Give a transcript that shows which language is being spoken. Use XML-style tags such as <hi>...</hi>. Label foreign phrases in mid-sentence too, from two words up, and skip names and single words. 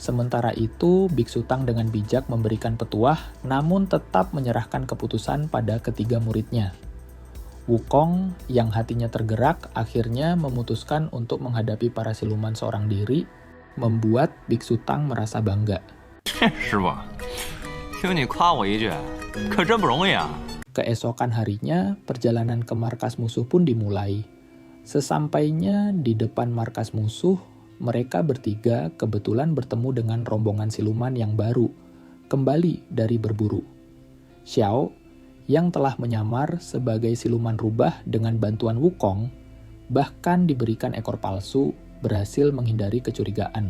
<id>Sementara itu, Biksu Tang dengan bijak memberikan petuah, namun tetap menyerahkan keputusan pada ketiga muridnya. Wukong yang hatinya tergerak akhirnya memutuskan untuk menghadapi para siluman seorang diri, membuat Biksu Tang merasa bangga.</id> <zh>师傅，听你夸我一句，可真不容易啊！</zh> <id>Keesokan harinya, perjalanan ke markas musuh pun dimulai. Sesampainya di depan markas musuh, mereka bertiga kebetulan bertemu dengan rombongan siluman yang baru, kembali dari berburu. Xiao, yang telah menyamar sebagai siluman rubah dengan bantuan Wukong, bahkan diberikan ekor palsu, berhasil menghindari kecurigaan.</id>